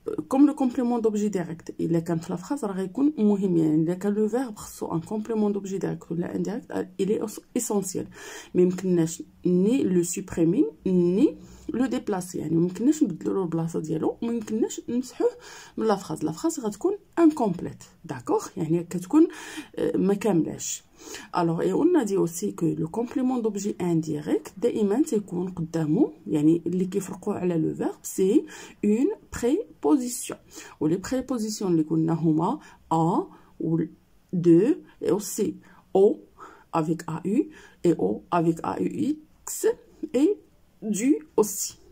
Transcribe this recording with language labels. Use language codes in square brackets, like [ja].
[fr] Comme le complément d'objet direct, il est quand la phrase il est quand le verbe soit un complément d'objet direct ou indirect, il est essentiel. Mais ni le supprimer ni le déplacer. [ar] يعني ممكنناش نبدلو البلاصه ديالو، ممكنناش نمسحوه من لا فراز غتكون incomplète. d'accord يعني كتكون ما كاملاش. [fr] alors et on a dit aussi que le complément d'objet indirect [ar] دائما تيكون قدامه، يعني اللي كيفرقوا على لو [fr] verbe c'est une préposition. و les prépositions [ar] اللي قلنا هما [fr] a ou de et aussi o avec AU et o avec AUX et du aussi.